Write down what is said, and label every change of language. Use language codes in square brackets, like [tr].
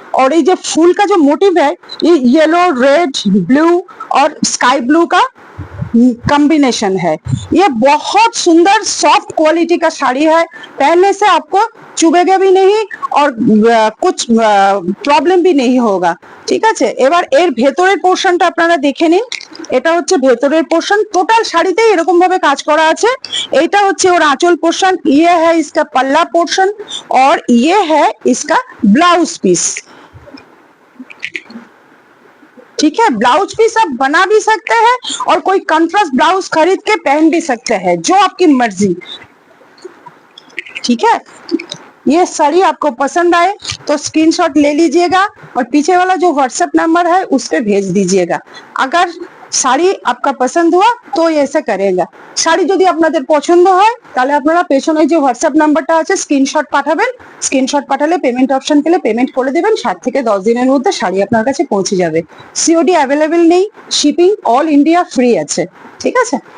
[hi] और ये जो फूल का जो मोटिव है ये येलो, रेड, ब्लू और स्काई ब्लू का कॉम्बिनेशन है। ये बहुत सुंदर सॉफ्ट क्वालिटी का साड़ी है, पहनने से आपको चुभेगा भी नहीं और कुछ প্রবলেম भी नहीं होगा, [bn] ঠিক আছে। এবার এর ভেতরের পোরশনটা আপনারা দেখে নিন। এটা হচ্ছে ভেতরের পোরশন, টোটাল শাড়িতে এরকম ভাবে কাজ করা আছে। এটা হচ্ছে ওর আঁচল পোরশন, [hi] ये है इसका पल्ला पोर्शन और ये है इसका ब्लाउज पीस, ठीक है। ब्लाउज पीस आप बना भी सकते हैं और कोई कंट्रास्ट ब्लाउज खरीद के पहन भी सकते हैं, जो आपकी मर्जी, ठीक है। ये साड़ी आपको पसंद आए तो स्क्रीनशॉट ले लीजिएगा और पीछे वाला जो व्हाट्सएप नंबर है उस पे भेज दीजिएगा। अगर শাড়ি आपका पसंद हुआ तो ऐसा करेगा। [bn] শাড়ি যদি আপনাদের পছন্দ হয় তাহলে আপনারা পেছনে যে হোয়াটসঅ্যাপ নাম্বারটা আছে স্ক্রিনশট পাঠাবেন। স্ক্রিনশট পাঠালে পেমেন্ট অপশন পেলে পেমেন্ট করে দেবেন, 7 থেকে 10 দিনের মধ্যে শাড়ি আপনার কাছে পৌঁছে যাবে। সিওডি অ্যাভেলেবেল নেই, শিপিং অল ইন্ডিয়া ফ্রি আছে, ঠিক আছে।